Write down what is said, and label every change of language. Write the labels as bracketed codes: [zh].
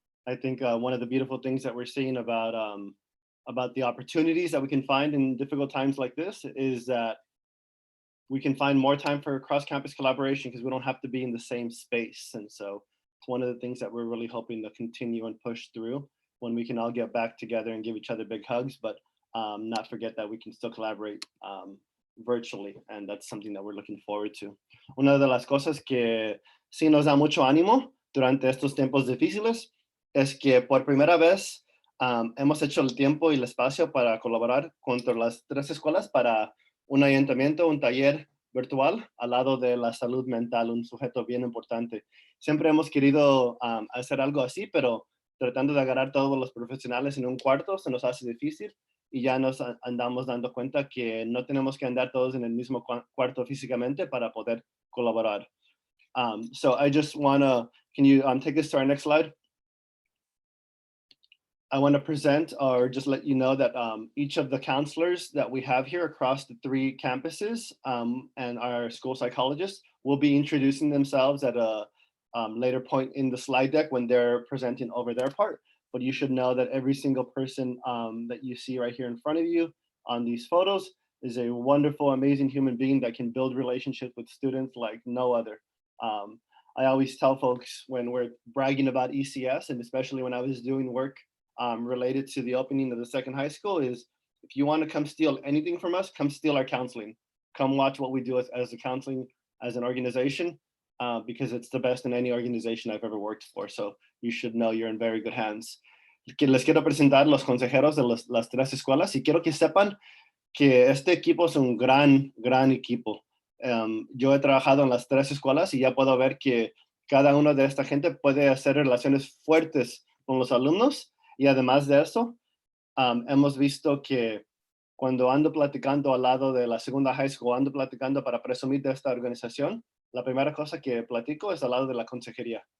[en] I think one of the beautiful things that we're seeing about the opportunities that we can find in difficult times like this is that we can find more time for cross-campus collaboration because we don't have to be in the same space. And so it's one of the things that we're really hoping to continue and push through when we can all get back together and give each other big hugs, but not forget that we can still collaborate virtually, and that's something that we're looking forward to. [es] Una de las cosas que sí nos da mucho ánimo durante estos tiempos difíciles es que por primera vez hemos hecho el tiempo y el espacio para colaborar contra las 3 escuelas para un ayuntamiento, un taller virtual al lado de la salud mental, un sujeto bien importante. Siempre hemos querido hacer algo así, pero tratando de agarrar todos los profesionales en un cuarto se nos hace difícil. Y ya nos andamos dando cuenta que no tenemos que andar todos en el mismo cuarto físicamente para poder colaborar. [en] So I just wanna, can you take us to our next slide? I wanna present or just let you know that each of the counselors that we have here across the 3 campuses and our school psychologists will be introducing themselves at a later point in the slide deck when they're presenting over their part. But you should know that every single person that you see right here in front of you on these photos is a wonderful, amazing human being that can build relationships with students like no other. I always tell folks when we're bragging about ECS, and especially when I was doing work related to the opening of the 2nd high school, is if you want to come steal anything from us, come steal our counseling. Come watch what we do as a counseling, as an organization, because it's the best in any organization I've ever worked for. So you should know you're in very good hands. [es] Les quiero presentar los consejeros de las 3 escuelas y quiero que sepan que este equipo es un gran equipo. Yo he trabajado en las 3 escuelas y ya puedo ver que cada uno de esta gente puede hacer relaciones fuertes con los alumnos, y además de eso, hemos visto que cuando ando platicando al lado de la 2ª high school, ando platicando para presumir de esta organización, la primera cosa que platico es al lado de la consejería.